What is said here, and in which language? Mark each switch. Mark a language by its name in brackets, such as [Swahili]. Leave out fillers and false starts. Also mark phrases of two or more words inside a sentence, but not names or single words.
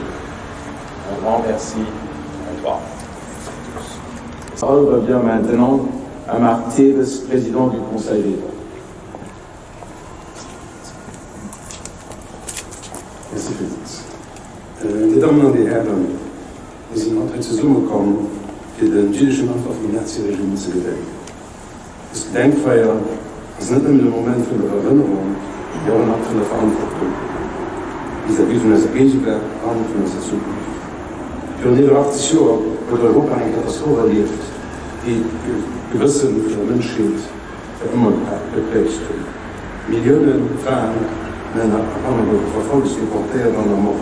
[French] Un grand merci à toi. La parole revient maintenant à Marc Teves, président du Conseil d'État. Merci Felix. [German] Mesdames und Herren, wir sind heute zusammengekommen, für den jüdischen Opfer vom Naziregime zu gedenken. Das Gedenkfeier ist nicht nur ein Moment von der Erinnerung, sondern auch ein Akt von der Verantwortung. Vis-à-vis von unserer Gegenwart und von unserer Zukunft. Für die 80 Jahre wurde Europa eine Katastrophe erlebt, die Gewissen für die Menschheit für immer geprägt hat. Millionen Frauen, Männer, andere verfolgt, deportiert und ermordet.